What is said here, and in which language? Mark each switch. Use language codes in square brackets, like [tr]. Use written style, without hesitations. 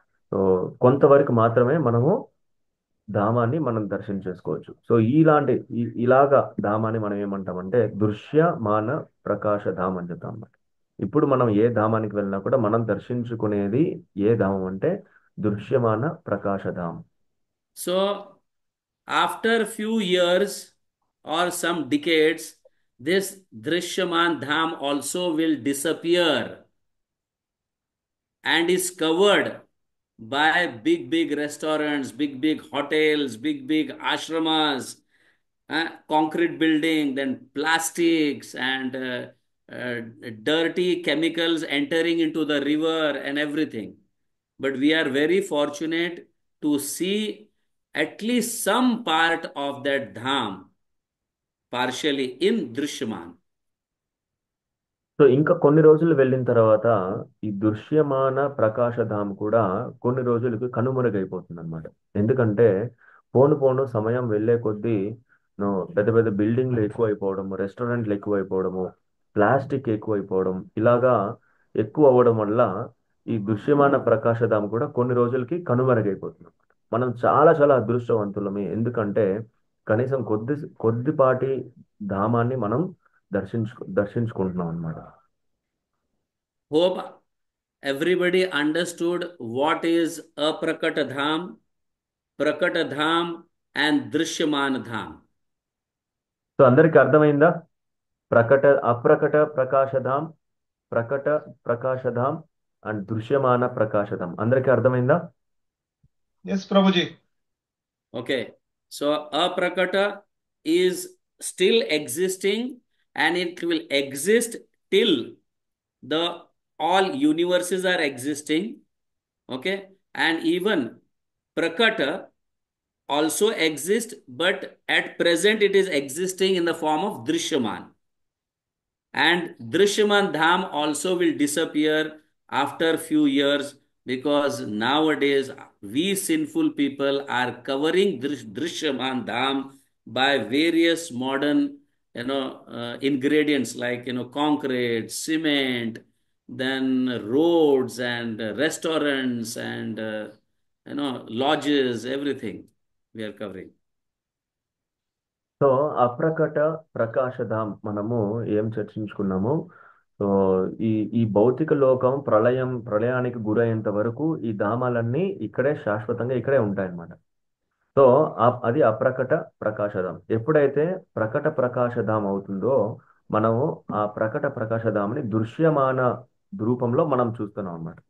[te] So కొంతవరకు మాత్రమే మనము ధామాన్ని మనం దర్శనం చేసుకోవచ్చు. సో ఇలాగా ధామాన్ని మనం ఏమంటామంటే దృశ్యమాన ప్రకాశ ధామ్ అని చెప్తాం అన్నమాట. ఇప్పుడు మనం ఏ ధామానికి వెళ్ళినా కూడా మనం దర్శించుకునేది ఏ ధామం అంటే దృశ్యమాన ప్రకాశ ధామ్. [en] So after few years or some decades, this Drishyaman Dham also will disappear. and is covered by big restaurants, big hotels, big ashramas, concrete building, then plastics and uh, dirty chemicals entering into the river and everything. But we are very fortunate to see at least some part of that dham partially in Drishyaman. [te] So ఇంకా కొన్ని రోజులు వెళ్ళిన తర్వాత ఈ దృశ్యమాన ప్రకాశధామ్ కూడా కొన్ని రోజులకి కనుమరుగైపోతుంది అనమాట. ఎందుకంటే పోను పోను సమయం వెళ్ళే కొద్దీ పెద్ద పెద్ద బిల్డింగ్లు ఎక్కువైపోవడము, రెస్టారెంట్లు ఎక్కువైపోవడము, ప్లాస్టిక్ ఎక్కువైపోవడం, ఇలాగా ఎక్కువ అవ్వడం వల్ల ఈ దృశ్యమాన ప్రకాశధామ్ కూడా కొన్ని రోజులకి కనుమరుగైపోతుంది. మనం చాలా చాలా అదృష్టవంతులమే. ఎందుకంటే కనీసం కొద్దిపాటి ధామాన్ని మనం దర్శించుకుంటున్నాం అన్నమాట. [en] Hope everybody understood what is Aprakata Dham, Prakata Dham and Drishyaman Dham. [te] So అందరికి అర్థమైందా? అప్రకట ప్రకాశధాం, ప్రకట ప్రకాశధాం అండ్ దృశ్యమాన ప్రకాశధాం అందరికి అర్థమైందా? [en] Yes, Prabhuji. Okay, so Aprakata is still existing and it will exist till the all universes are existing. Okay, and even Prakata also exists, but at present it is existing in the form of Drishyaman. And Drishyaman Dham also will disappear after few years, because nowadays we sinful people are covering Drishyaman Dham by various modern ingredients like concrete, cement, then roads and restaurants and lodges, everything we are covering. [te] So అప్రకట ప్రకాశధాం మనము ఏం చర్చించుకున్నాము? So ఈ ఈ భౌతిక లోకం ప్రళయానికి గురయ్యేంత వరకు ఈ ధామాలన్నీ ఇక్కడే శాశ్వతంగా ఇక్కడే ఉంటాయన్నమాట. సో అది అప్రకట ప్రకాశధాం. ఎప్పుడైతే ప్రకట ప్రకాశధాం అవుతుందో మనము ఆ ప్రకట ప్రకాశధాంని దృశ్యమాన రూపంలో మనం చూస్తున్నాం అన్నమాట.